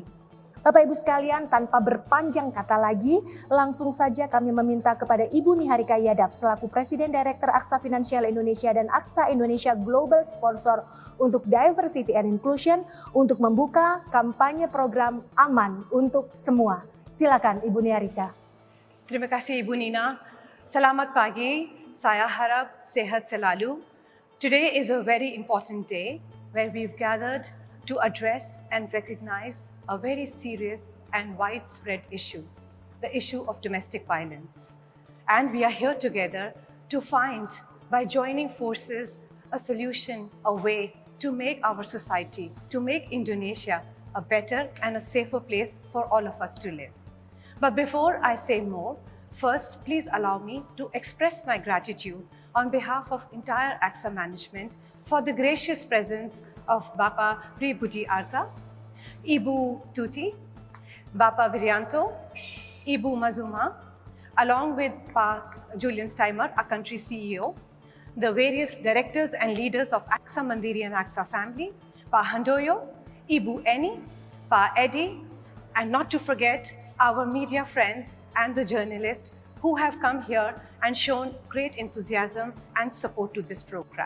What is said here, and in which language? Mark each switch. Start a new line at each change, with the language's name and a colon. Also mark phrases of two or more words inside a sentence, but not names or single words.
Indonesian: Bapak Ibu sekalian, tanpa berpanjang kata lagi, langsung saja kami meminta kepada Ibu Niharika Yadav selaku Presiden Direktur Aksa Finansial Indonesia dan Aksa Indonesia Global Sponsor untuk
English: Diversity and Inclusion
Indonesian: untuk membuka kampanye program Aman untuk Semua. Silakan Ibu Niharika. Terima kasih Ibu Nina. Selamat pagi, saya harap sehat selalu.
English: Today is a very important day where we've gathered to address and recognize a very serious and widespread issue, the issue of domestic violence. And we are here together to find, by joining forces, a solution, a way to make our society, to make Indonesia a better and a safer place for all of us to live. But before I say more, First, please allow me to express my gratitude on behalf of entire AXA management for the gracious presence of Bapa Pri Budi Arta, Ibu Tuti, Bapa Virianto, Ibu Mazuma, along with Pa Julian Steimer, our country CEO, the various directors and leaders of AXA Mandiri and AXA family, Pa Handoyo, Ibu Eni, Pa Eddie, and not to forget our media friends and the journalists who have come here and shown great enthusiasm and support to this program.